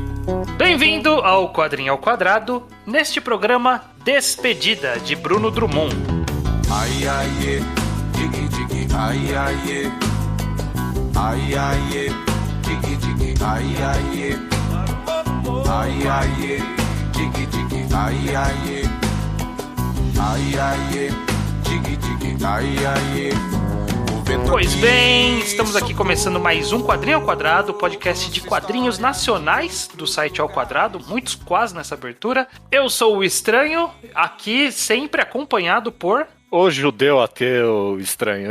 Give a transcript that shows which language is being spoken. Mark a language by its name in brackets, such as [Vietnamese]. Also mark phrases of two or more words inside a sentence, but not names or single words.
[Portuguese] Bem-vindo ao Quadrinho ao Quadrado, neste programa Despedida de Bruno Drummond. Ai, ai, digi, digi, ai, ai, ai, ai, digi, digi, ai, ai, ai, ai, digi, digi, ai, ai, ai, digi, digi, ai, ai. Pois bem, estamos aqui começando mais um Quadrinho ao Quadrado, podcast de quadrinhos nacionais do site Ao Quadrado, muitos quase nessa abertura. Eu sou o Estranho, aqui sempre acompanhado por... O judeu ateu estranho.